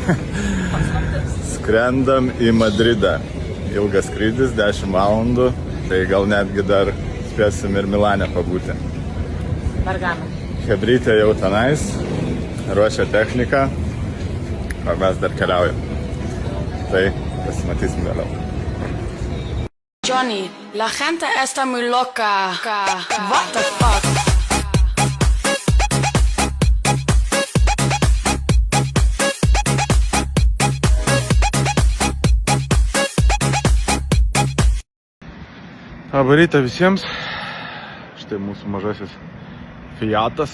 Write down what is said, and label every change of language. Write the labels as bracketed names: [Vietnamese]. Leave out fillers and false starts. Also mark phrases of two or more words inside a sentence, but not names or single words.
[Lithuanian] Skrendam į Madridą. Ilgas skrydis, 10 valandų. Tai gal netgi dar spėsim ir Milane pabūti. Bergamo. Hebrytė jau tenais, ruošia techniką, o mes dar keliaujam. Tai pasimatysim vėliau. [Spanish] Johnny, la gente está muy loca. [English] What the fuck? [Lithuanian] Labą rytą visiems. Štai mūsų mažasis Fiatas.